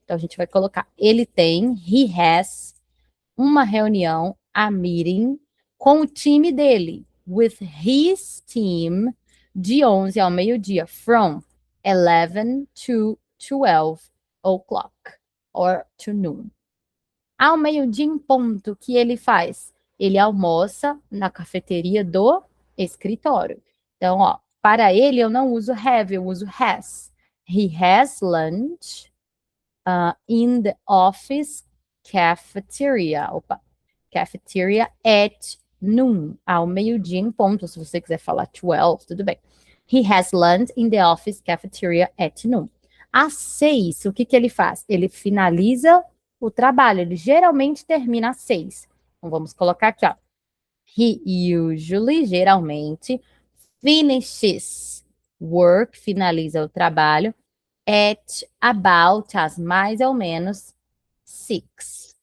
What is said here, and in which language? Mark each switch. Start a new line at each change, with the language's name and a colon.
Portuguese: Então, a gente vai colocar, he has, uma reunião,
English: a meeting,
Portuguese: com o time dele,
English: with his team,
Portuguese: de 11 ao meio-dia,
English: from 11 to 12 o'clock, or to noon.
Portuguese: Ao meio-dia em ponto, o que ele faz? Ele almoça na cafeteria do escritório. Então, ó, para ele eu não uso have, eu uso has.
English: He has lunch in the office cafeteria.
Portuguese: Opa, cafeteria
English: at noon,
Portuguese: ao meio-dia em ponto. Se você quiser falar 12, tudo bem.
English: He has lunch in the office cafeteria at noon.
Portuguese: Às 6, o que que ele faz? Ele finaliza o trabalho. Ele geralmente termina às 6. Então, vamos colocar aqui, ó.
English: He usually,
Portuguese: geralmente,
English: finishes work,
Portuguese: finaliza o trabalho,
English: at about,
Portuguese: as mais ou menos, 6.